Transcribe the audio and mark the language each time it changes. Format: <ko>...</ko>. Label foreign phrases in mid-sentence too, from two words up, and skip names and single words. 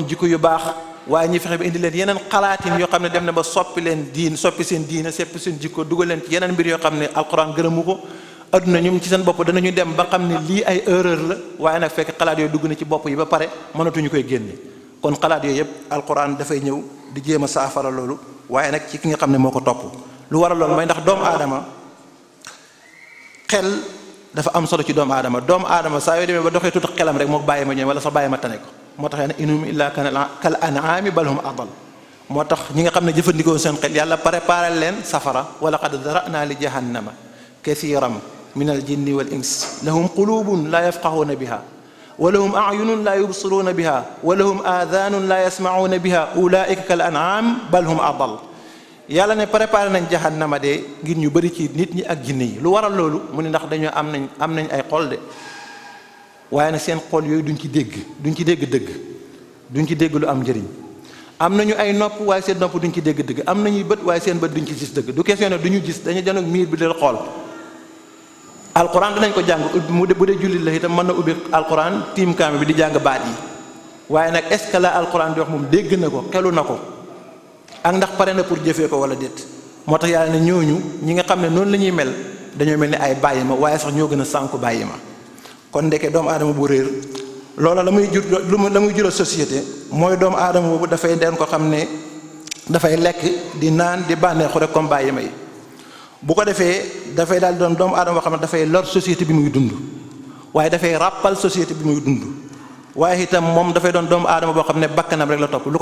<wo>jikko yu baax waaye ñi fexe ba indi leen yeneen xalaatin yoo xam ne dem na ba soppi seen diine soppi seen jikko dugal leen ci yeneen mbir yoo xam ne alquran gërëmu ko adduna ñoom ci seen bopp danañu dem ba xam ne lii ay erreur la waaye nag fekk xalaat yooyu dugg na ci bopp yi ba pare mënatuñu koy génne kon xalaat yooyu yëpp alquran dafay ñëw di jéem a saafara loolu waaye nag ci ki nga xam ne moo ko topp lu waral loolu mooy ndax doomu aadama xel dafa am solo ci doomu aadama saa yoo demee ba doxee tuuti xelam rek moo bàyyi ma ñëw wala sa bàyyi ma tane ko moo tax</wo> <ar>إن هم إلا كالأنعام بل هم أضل</ar> <wo>moo tax ñi nga xam ne jëfandikoo seen xel yàlla préparé leen safara</wo> <ar>ولقد ذرأنا لجهنم كثيرا من الجن والإنس لهم قلوب لا يفقهون بها ولهم أعين لا يبصرون بها ولهم آذان لا يسمعون بها أولئك كالأنعام بل هم أضل</ar> <wo>yàlla ne préparé nañ jahannama de ngir ñu bëri ci nit ñi ak jinne yi lu waral loolu mu ne ndax dañoo am nañ ay xol de waaye nag seen xol yooyu duñ ci dégg dëgg duñ ci dégg lu am njëriñ am nañu ay nopp waaye seen nopp duñ ci dégg dëgg am nañuy bët waaye seen bët duñ ci gis dëgg du question ne duñu gis dañu janoog miir bi del xool alquran danañ ko jàng bu dee jullit la itam mën na ubbi alquran tiim kaame bi di jàng baat yi waaye nag</wo> <fr>est-ce que</fr> <wo>la alquran di wax moom dégg na ko xelu na ko ak ndax pare na pour jëfee ko wala déet moo tax yàlla ne ñooñu ñi nga xam ne noonu la ñuy mel dañoo mel ni ay bàyyi ma waaye sax ñoo gën a sànku bàyyi ma kon ndeke doomu aadama bu réer loola la muy jural société mooy doomu aadama boobu dafay den ko xam ne dafay lekk di naan di bànneexu rek comme bàyyi ma yi bu ko defee dafay daal doon doomu aadama boo xam ne dafay lor société bi muy dund waaye dafay ràppal société bi muy dund waaye itam moom dafay doon doomu aadama boo xam ne bakkanam rek la topp lu</wo>